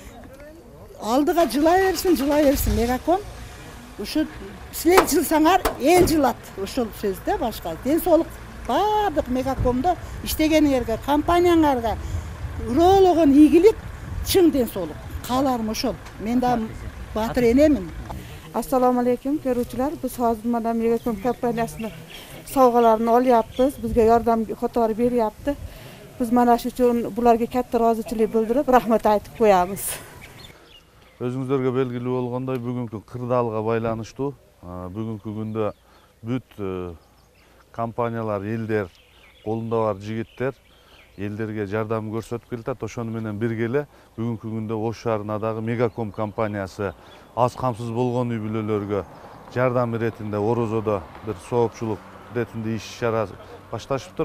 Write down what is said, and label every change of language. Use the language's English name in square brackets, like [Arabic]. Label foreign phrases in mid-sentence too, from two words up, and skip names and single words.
[Kyrgyz] Алдыга жылай берсин Мегаком. Ушу силер жылсаңар, эл жылат. Ушул сөздө башка. Ден соолук бардык Мегакомдо иштегениңерге, компанияңарга уроологон ийгилик, чың ден соолук. Кааларым ошол. Мен да батыр энемин. [Uzbek] Assalomu alaykum ko'ruvchilar. Biz hozir mana Megacom kompaniyasini sovg'alarini olyapmiz. Bizga yordam qatori beryapti. Biz mana shu uchun bularga katta rozichilik bildirib, rahmat aytib qo'yamiz. [Kyrgyz] Өзүңүздөргө белгилүү болгондой, бүгүнкү кырдаалга байланыштуу бүгүнкү күндө бүт компаниялар, элдер, колунда бар жигиттер элдерге жардам көрсөтүп келатат. Ошону менен бирге эле бүгүнкү күндө Ош шаарына дагы Мегаком компаниясы аз камсыз болгон үй бүлөлөргө жардам иретинде Орозодо бир соопчулук иретинде иш-чара башташыптыр.